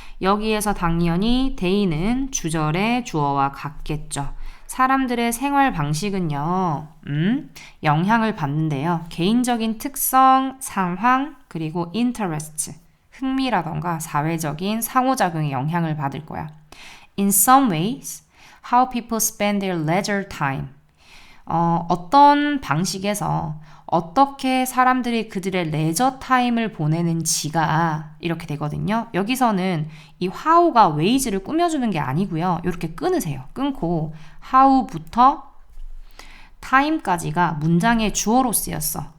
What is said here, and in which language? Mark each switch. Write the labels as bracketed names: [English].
[Korean] 여기에서 당연히 they는 주절의 주어와 같겠죠. 사람들의 생활 방식은요, 영향을 받는데요. 개인적인 특성, 상황, 그리고 interest, 흥미라던가 사회적인 상호작용에 영향을 받을 거야. [English] In some ways, how people spend their leisure time. [Korean] 어떤 방식에서 어떻게 사람들이 그들의 레저 타임을 보내는지가 이렇게 되거든요. 여기서는 이 how가 ways를 꾸며주는 게 아니고요. 이렇게 끊으세요. 끊고 how부터 time까지가 문장의 주어로 쓰였어.